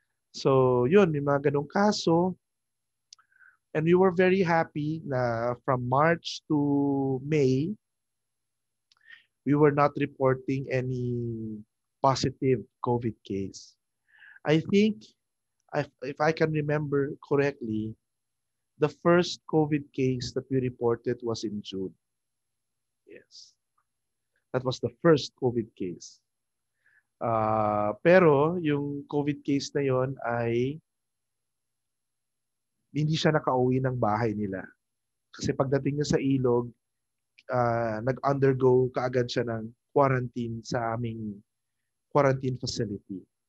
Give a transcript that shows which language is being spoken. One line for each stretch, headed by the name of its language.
Filipino: So yun, may mga ganong kaso.
English: And we were very happy na from March to May, we were not reporting any positive COVID case. I think, if I can remember correctly, the first COVID case that we reported was in June. Yes. That was the first COVID case.
Filipino: Pero yung COVID case na yon ay hindi siya nakauwi ng bahay nila. Kasi pagdating niya sa ilog, nag-undergo kaagad siya ng quarantine sa aming quarantine facility.